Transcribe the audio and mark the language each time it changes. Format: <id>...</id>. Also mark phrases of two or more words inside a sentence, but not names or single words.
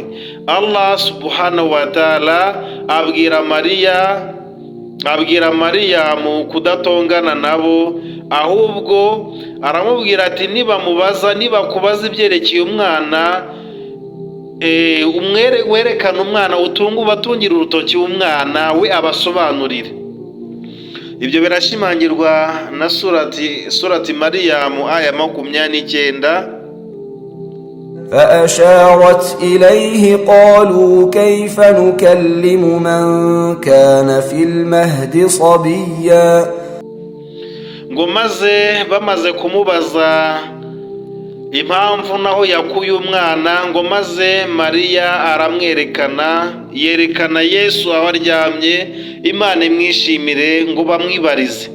<ar>الله سبحانه وتعالى</ar> <rw>abwira Mariyamu kudatongana nabo, ahubwo aramubwira ati, nibakubaza ibyerekeye umwana, werekana umwana, ubatungira urutoki umwana, we abasobanurire. Ibyo birashimangirwa na surati Mariyamu aya 29.</rw> <ar>فأشارت إليه قالوا كيف نكلم من كان في المهد صبيا.</ar> <rw>ngo maze bamaze kumubaza impamvu naho yakuye umwana, ngo maze Mariya yerekana Yesu aho aryamye, Imana imwishimire, ngo bamwibarize.</rw>